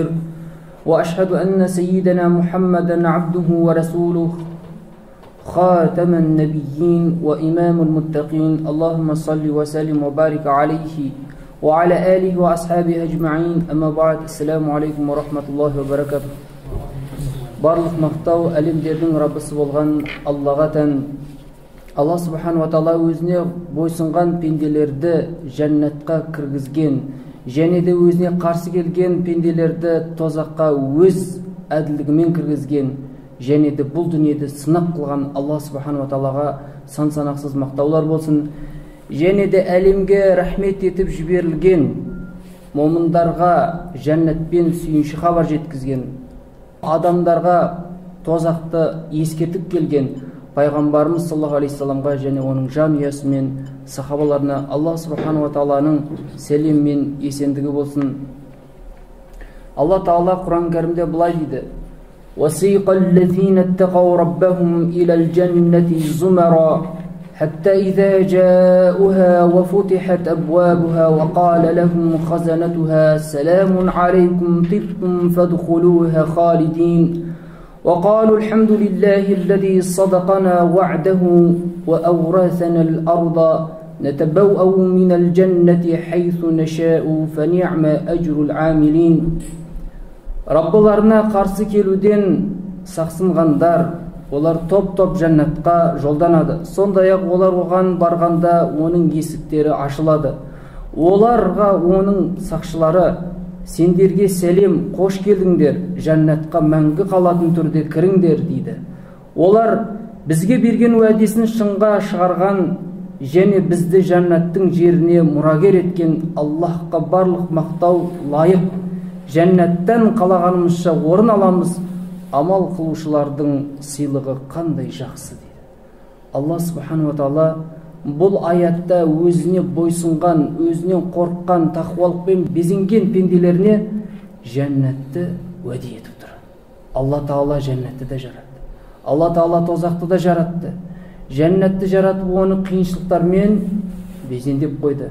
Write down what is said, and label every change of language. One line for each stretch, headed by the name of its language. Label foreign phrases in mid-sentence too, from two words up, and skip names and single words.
Arabic: وأشهد أن سيدنا محمدا عبده ورسوله خاتم النبيين وإمام المتقين. اللهم صل وسلم وبارك عليه وعلى آله وأصحابه أجمعين. أما بعد. السلام عليكم ورحمة الله وبركاته.
Kazakh: Барлық мақтау әлемдердің Раббысы болған Аллаға тән. Алла
Arabic: субхану ва тағала
Kazakh: өзіне бойсынған пенделерді жәннатқа кіргізген, және де өзіне қарсы келген пенделерді тозаққа өз әділдігімен кіргізген, және де бұл дүниеде сынақ қылған Алла
Arabic: субхану ва тағалаға
Kazakh: сан санақсыз мақтаулар болсын. Және де әлемге рахмет етіп жіберілген момындарға жәннатпен сүйінші хабар жеткізген, адамдарға тозақты ескертіп келген пайғамбарымыз
Arabic: صلى الله عليه وسلم
Kazakh: және оның жанұясы мен сахабаларына Алла
Arabic: سبحانه وتعالى
Kazakh: сәлем мен есендігі болсын. Алла тағала Құран кәрімде былай дейді:
Arabic: وَسِيقَ الَّذِينَ اتَّقَوْا رَبَّهُمْ إِلَى الْجَنَّةِ زُمَرًا حتى إذا جاءوها وفتحت أبوابها وقال لهم خزنتها سلام عليكم طبتم فادخلوها خالدين وقالوا الحمد لله الذي صدقنا وعده وأورثنا الأرض نتبوأ من الجنة حيث نشاء فنعم أجر العاملين.
Kazakh: Раббыларына қарсы келуден сақсынғандар, олар топ-топ жәннатқа жолданады. Сондай-ақ олар оған барғанда оның есіктері ашылады. Оларға оның сақшылары: сендерге сәлем, қош келдіңдер, жәннатқа мәңгі қалатын түрде кіріңдер дейді. Олар бізге берген уәдесін шынға шығарған және бізді жәннаттың жеріне мұрагер еткен Аллахқа барлық мақтау лайық. Жәннаттан қалағанымызша орын аламыз. Амал қылушылардың сыйлығы қандай жақсы дейді. Алла
Arabic: سبحانه وتعالى
Kazakh: бұл аятта өзіне бойсынған, өзінен қорыққан, тақуалықпен безенген пенделеріне жәннатты уәде етіп тұр. Алла тағала жәннатты да жаратты. Алла тағала тозақты да жаратты. Жәннатты жаратып оны қиыншылықтармен безендеп қойды.